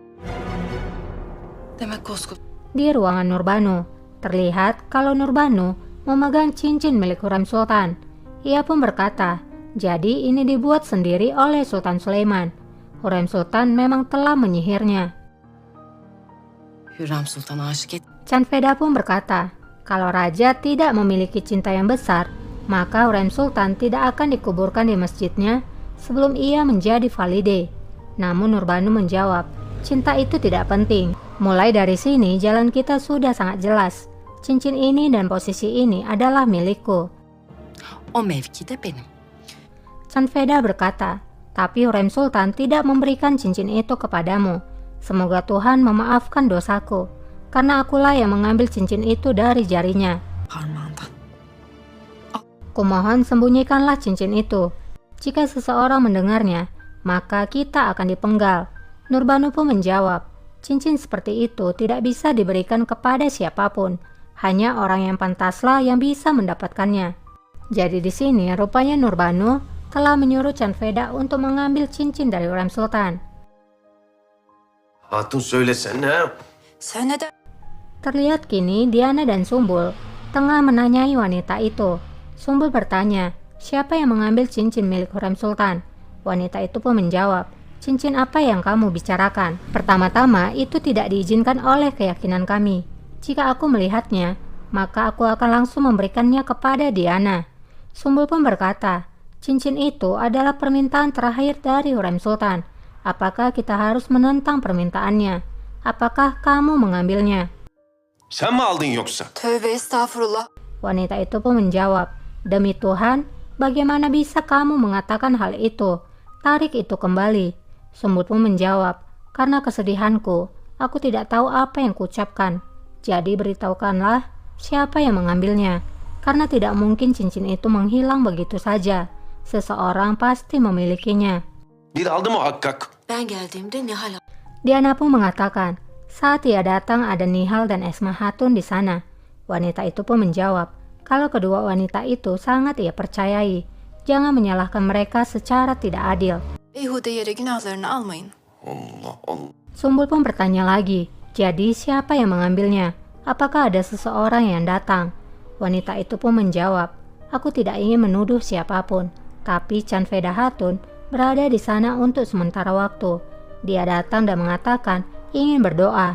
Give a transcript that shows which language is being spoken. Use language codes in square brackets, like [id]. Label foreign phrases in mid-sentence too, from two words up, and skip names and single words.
[id] Di ruangan Nurbanu, terlihat kalau Nurbanu memegang cincin milik Hurrem Sultan. Ia pun berkata, jadi ini dibuat sendiri oleh Sultan Sulaiman. Hurrem Sultan memang telah menyihirnya. [tr] Hürrem Sultan'a aşık et. [id] Canveda pun berkata, kalau raja tidak memiliki cinta yang besar, maka Hurrem Sultan tidak akan dikuburkan di masjidnya sebelum ia menjadi valide. Namun Nurbanu menjawab, cinta itu tidak penting. Mulai dari sini jalan kita sudah sangat jelas. Cincin ini dan posisi ini adalah milikku. [tr] O mevki de benim. [id] Canveda berkata, tapi Hurrem Sultan tidak memberikan cincin itu kepadamu. Semoga Tuhan memaafkan dosaku, karena akulah yang mengambil cincin itu dari jarinya. [tr] Parmağından. [id] Kumohon sembunyikanlah cincin itu. Jika seseorang mendengarnya, maka kita akan dipenggal. Nurbanu pun menjawab, cincin seperti itu tidak bisa diberikan kepada siapapun. Hanya orang yang pantaslah yang bisa mendapatkannya. Jadi di sini rupanya Nurbanu telah menyuruh Canveda untuk mengambil cincin dari Hurrem Sultan. [tr] Hatun söylesene. Sen neden? [id] Terlihat kini Diana dan Sumbul tengah menanyai wanita itu. Sumbul bertanya, siapa yang mengambil cincin milik Hurrem Sultan? Wanita itu pun menjawab, cincin apa yang kamu bicarakan? Pertama-tama itu tidak diizinkan oleh keyakinan kami. Jika aku melihatnya, maka aku akan langsung memberikannya kepada Diana. Sumbul pun berkata, cincin itu adalah permintaan terakhir dari Hurrem Sultan. Apakah kita harus menentang permintaannya? Apakah kamu mengambilnya? [tr] Sen mi aldın yoksa? Tövbe estağfurullah. [id] Wanita itu pun menjawab, demi Tuhan, bagaimana bisa kamu mengatakan hal itu? Tarik itu kembali. Sumbul pun menjawab, karena kesedihanku, aku tidak tahu apa yang kuucapkan. Jadi beritahukanlah siapa yang mengambilnya. Karena tidak mungkin cincin itu menghilang begitu saja. Seseorang pasti memilikinya. [tr] Bir aldı muhakkak. Ben geldiğimde Nihal [id] Diana pun mengatakan, saat ia datang ada Nihal dan Esma Hatun di sana. Wanita itu pun menjawab, kalau kedua wanita itu sangat ia percayai. Jangan menyalahkan mereka secara tidak adil. [tr] Beyhude yere günahlarını almayın. Allah Allah. [id] Sumbul pun bertanya lagi, jadi siapa yang mengambilnya? Apakah ada seseorang yang datang? Wanita itu pun menjawab, aku tidak ingin menuduh siapapun, tapi Canveda Hatun berada di sana untuk sementara waktu. Dia datang dan mengatakan ingin berdoa.